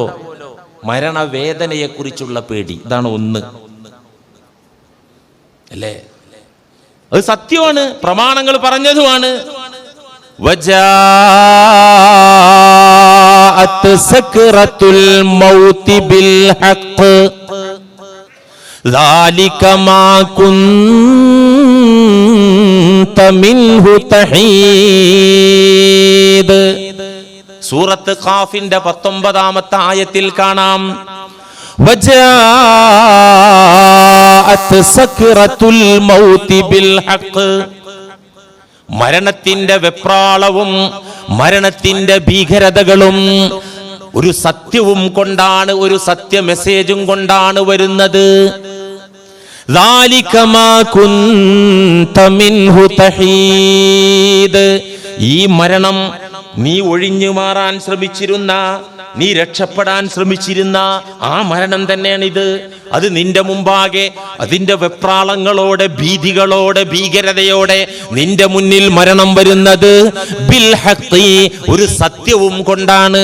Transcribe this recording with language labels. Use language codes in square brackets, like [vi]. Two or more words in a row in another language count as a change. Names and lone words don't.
[ml] മരണവേദനയെ കുറിച്ചുള്ള പേടി, ഇതാണ് ഒന്ന്. അല്ലേ? അത് സത്യമാണ്, പ്രമാണങ്ങൾ പറഞ്ഞതുമാണ്. [ar] وجاءت سكرة الموت بالحق ذلك ما كنت منه تحيد. [ml] സൂറത്ത് ഖാഫിന്റെ 19-ാമത്തെ ആയത്തിൽ കാണാം, [ar] وجاءت سكرة الموت بالحق. [ml] മരണത്തിന്റെ വെപ്രാളവും മരണത്തിന്റെ ഭീകരതകളും ഒരു സത്യവും കൊണ്ടാണ്, ഒരു സത്യ മെസ്സേജും കൊണ്ടാണ് വരുന്നത്. [ar] ذَلِكَ مَا كُنْتَ مِنْهُ تَحِيدٌ. [ml] ഈ മരണം നീ ഒഴിഞ്ഞു മാറാൻ ശ്രമിച്ചിരുന്ന, നീ രക്ഷപ്പെടാൻ ശ്രമിച്ചിരുന്ന ആ മരണം തന്നെയാണിത്. അത് നിന്റെ മുമ്പാകെ അതിന്റെ വെപ്രാളങ്ങളോടെ, ഭീതികളോടെ, ഭീകരതയോടെ നിന്റെ മുന്നിൽ മരണം വരുന്നത് [ar] بالحق, [ml] ഒരു സത്യവും കൊണ്ടാണ്.